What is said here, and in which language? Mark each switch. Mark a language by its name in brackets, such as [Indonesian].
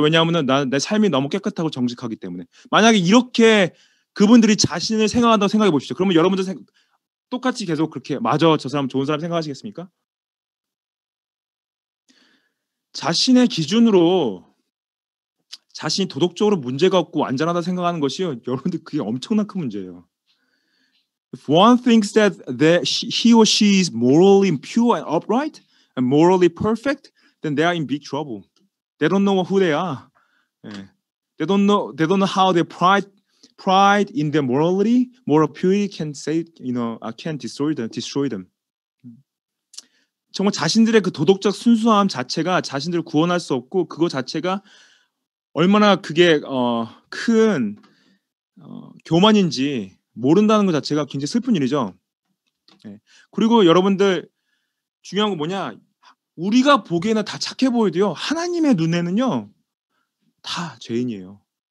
[Korean] 왜냐하면은 내 삶이 너무 깨끗하고 정직하기 때문에. 만약에 이렇게 그분들이 자신을 생각한다고 생각해 보십시오. 그러면 여러분들 똑같이 계속 그렇게 맞아, 저 사람 좋은 사람 생각하시겠습니까? 자신의 기준으로 자신이 도덕적으로 문제가 없고 완전하다 생각하는 것이요, 여러분들 그게 엄청난 큰 문제예요. [English] If one thinks that he or she is morally pure and upright and morally perfect, then they are in big trouble. They don't know who they are. [Korean] 예. [English] They don't know how their pride in their morality, moral purity can say, can destroy them. [Korean] 정말 자신들의 그 도덕적 순수함 자체가 자신들을 구원할 수 없고, 그거 자체가 얼마나 그게 큰 교만인지 모른다는 것 자체가 굉장히 슬픈 일이죠. 예. 그리고 여러분들 중요한 건 뭐냐? 우리가 보기에는 다 착해 보여도요, 하나님의 눈에는요 다 죄인이에요.